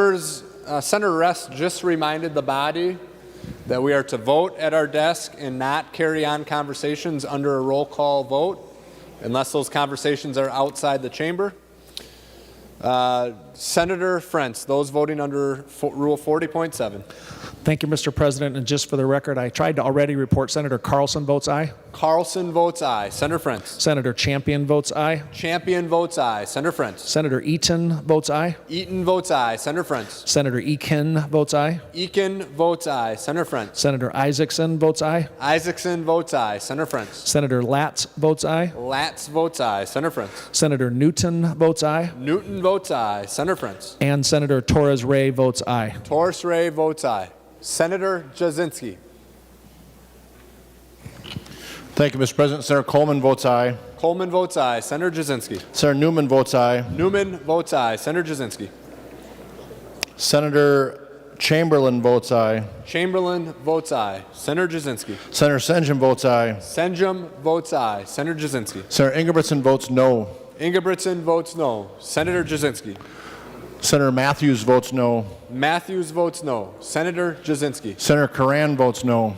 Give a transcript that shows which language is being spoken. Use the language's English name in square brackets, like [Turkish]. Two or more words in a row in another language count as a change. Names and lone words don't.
[English] Members Senator Rest just reminded the body that we are to vote at our desk and not carry on conversations under a roll call vote unless those conversations are outside the chamber. Senator Frentz, those voting under Rule 40.7. Thank you, Mr. President. And just for the record, I tried to already report Senator Carlson votes aye. Carlson votes aye. Senator Frentz. Senator Champion votes aye. Champion votes aye. Senator Frentz. Senator Eaton votes aye. Eaton votes aye. Senator Frentz. Senator Eakin votes aye. Eakin votes aye. Senator Frentz. Senator Isaacson votes aye. Isaacson votes aye. Senator Frentz. Senator Latz votes aye. Latz votes aye. Senator Frentz. Senator Newton votes aye. Newton votes aye. Senator Frentz. And Senator Torres Ray votes aye. Torres Ray votes aye. Senator Jasinski. Thank you, Mr. President. Senator Coleman votes aye. Coleman votes aye. Senator Jasinski. Senator Newman votes aye. Newman votes aye. Senator Jasinski. Senator Chamberlain votes aye. Chamberlain votes aye. Senator Jasinski. Senator Senjum votes aye. Senjum votes aye. Senator Jasinski. Senator Ingebrigtsen votes no. Ingebrigtsen votes no. Senator Jasinski. Senator Matthews votes no. Matthews votes no. Senator Jasinski. Senator Curran votes no.